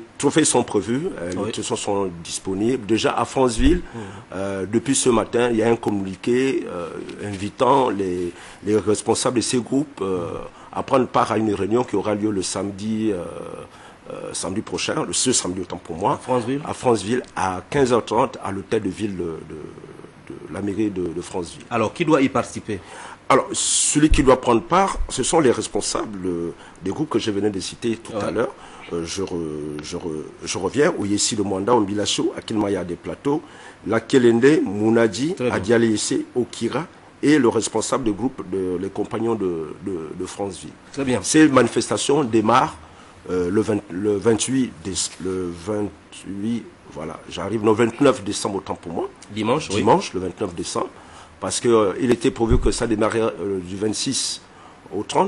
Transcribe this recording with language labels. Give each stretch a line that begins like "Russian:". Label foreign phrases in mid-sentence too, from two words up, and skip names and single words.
French: trophées sont prévus, les trophées sont disponibles. Déjà à Franceville, depuis ce matin, il y a un communiqué invitant les responsables de ces groupes à prendre part à une réunion qui aura lieu le samedi prochain, ce samedi autant pour moi, à Franceville à 15h30 à l'hôtel de ville la mairie de Franceville. Alors, qui doit y participer? Alors, celui qui doit prendre part, ce sont les responsables des groupes que je venais de citer tout à l'heure. Je reviens, Oyesi le Mwanda, Ombilacho, Akilmaya des Plateaux, Lakelende, Mounadi, Adialese, Okira, et le responsable du groupe, les compagnons de Franceville. Très bien. Ces manifestations démarrent le 29 décembre, autant pour moi. Dimanche, Dimanche, le 29 décembre. Parce qu'il était prévu que ça démarrait du 26 au 30.